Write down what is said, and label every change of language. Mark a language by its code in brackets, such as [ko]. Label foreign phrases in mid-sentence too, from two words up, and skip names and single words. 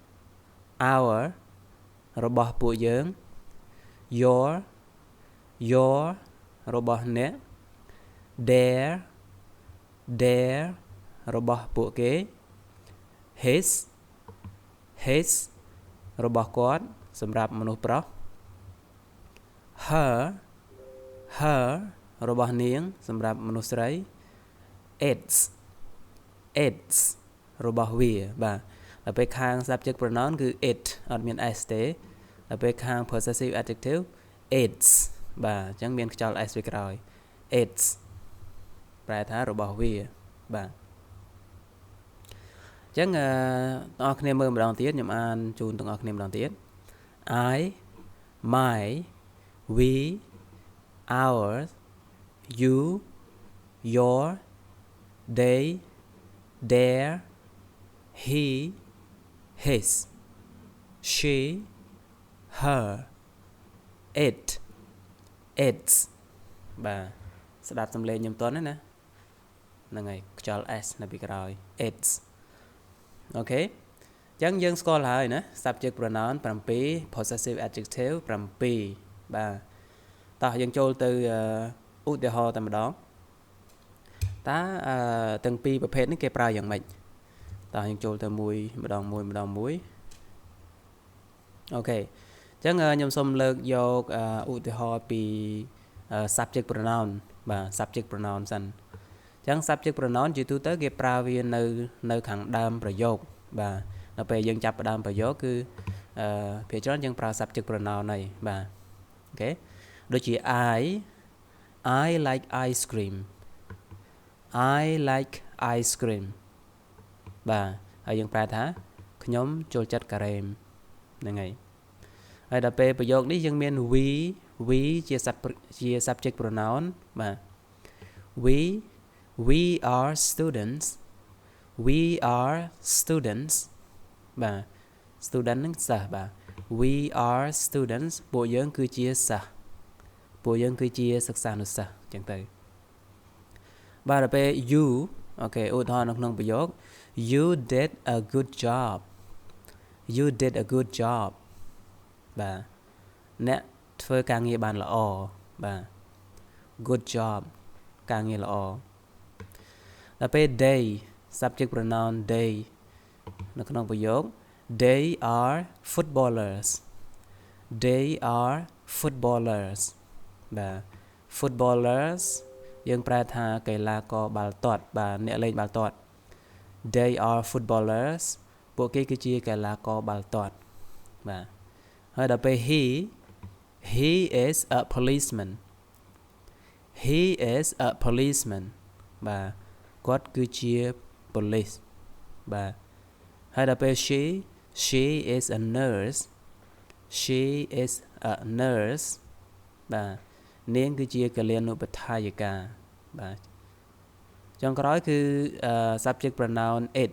[km] របស់ពួកយើង your របស់អ្នក their របស់ពួកគេ his របស់គាត់សម្រាប់មនុស្សប្រុស her របស់នាងសម្រាប់មនុស្សស្រី its របស់វាបាទដល់ពេលខាង [en] subject pronoun [km] គឺ it អត់មាន s ទេដល់ពេលខាង [en] possessive adjective its [km] បាទអញ្ចឹងមានខ្យល់ s ពីក្រោយ its ប្រែថារបស់វាបាទ អញ្ចឹងបងប្អូនគ្នាមើលម្ដងទៀតខ្ញុំអានជូ នបងប្អូនគ្នាម្ដងទៀត [en] I my we ours you your they their he his she her it its [km] បាទស្ដាប់សំឡេងខ្ញុំតន់ណាហ្នឹងហើយខ្យល់ s នៅពី ក្រោយ its អូខេអញ្ចឹងយើងស្គាល់ហើយណា [en] subject pronoun 7 possessive adjective 7 [km] បាទតោះយើងចូលទៅឧទាហរណ៍តែម្ដងតើទាំងពីរប្រភេទនេះគេប្រើ យ៉ាងម៉េចតោះយើងចូលទៅម្ដងមួយអូខេអញ្ចឹងខ្ញុំសូមលើកយកឧទាហរណ៍ពី subject pronoun បាទ [en] subject pronoun [km] សិនអញ្ចឹង [en] subject pronoun [km] ជាទូទៅគេប្រើវានៅខាងដើ មប្រយោគបាទដល់ពេលយើងចាប់ផ្ដើមប្រយោគគឺភាគច្រើនយើងប្រើ [en] subject pronoun [km] ហើយបាទអូខេដូចជា [en] I like ice cream I like ice cream [km] បាទហើយយើងប្រែថាខ្ញុំចូលចិត្តការ៉េមហ្នឹងហើយហើយដល់ពេលប្រយោគនេះយើងមាន we ជា [en] subject pronoun [km] បាទ [en] we are students [km] បាទ student នឹងសិស្សបាទ [en] we are students [km] ពួកយើងគឺជាសិស្សពួកយើងគឺជាសិក្សានុសិស្សអញ្ចឹងទៅបាទដល់ពេល you អូខេឧទាហរណ៍នៅ ក្នុងប្រយោគ [en] you did a good job you did a good job [km] បាទអ្នកធ្វើការងារបានល្អបាទ [en] good job [km] ការងារល្អដល់ពេល [en] they subject pronoun they [km] នៅក្នុងប្រយោគ [en] they are footballers they are footballers [km] បាទ footballers យើងប្រែថាកី ឡាករបាល់ទាត់បាទអ្នកលេងបាល់ទាត់ [en] they are footballers [km] ពួកគេ គឺជាកីឡាករបាល់ទាត់បាទហើយដល់ពេល [en] he is a policeman he is a policeman [km] បាទគាត់គឺជា police បាទហើយដល់ពេល [en] she is a nurse she is a nurse [km] បាទនាងគឺជាកल्याណុបដ្ឋាយិកាបាទចុងក្រោយគឺ [en] subject pronoun